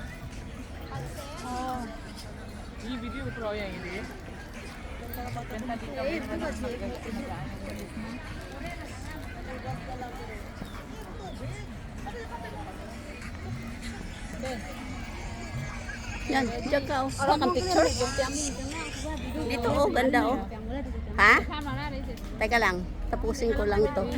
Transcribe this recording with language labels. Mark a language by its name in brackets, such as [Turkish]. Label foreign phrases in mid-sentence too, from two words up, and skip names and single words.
[Indonesian] Ini video pro yang ini. Dan tadi kami [Filipino] Yan, diyan ka oh. Kuha kang picture. Dito oh, ganda oh. Ha? Teka lang, tapusin ko lang to.